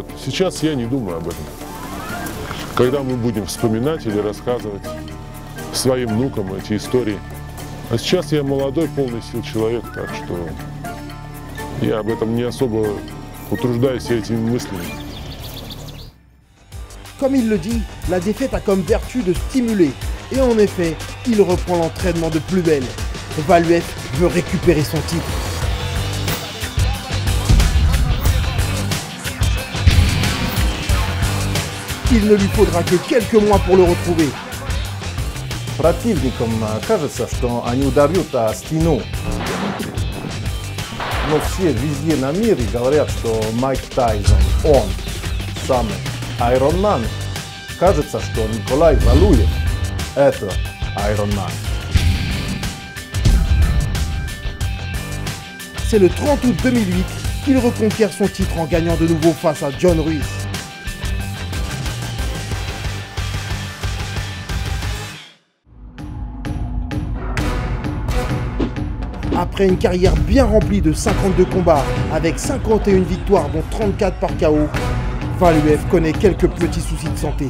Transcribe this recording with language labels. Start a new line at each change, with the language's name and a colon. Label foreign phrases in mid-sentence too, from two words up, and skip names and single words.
Russian: Сейчас я не думаю об этом. Когда мы будем вспоминать или рассказывать своим внукам эти истории. А сейчас я молодой, полный сил человек, так что я об этом не особо утруждаюсь этими мыслями.
French: Comme il le dit, la défaite a comme vertu de stimuler. Et en effet, il reprend l'entraînement de plus belle. Valuev veut récupérer son titre. Il ne lui faudra que quelques mois pour le retrouver.
Russian: Противникам кажется, что они ударят о стену. Но все везде на мире говорят, что Майк Тайсон, он самый Iron Man. Кажется, что Николай Валуев – это Iron Man.
French: C'est le 30 août 2008 qu'il reconquiert son titre en gagnant de nouveau face à John Ruiz. Après une carrière bien remplie de 52 combats, avec 51 victoires dont 34 par KO, Valuev connaît quelques petits soucis de santé.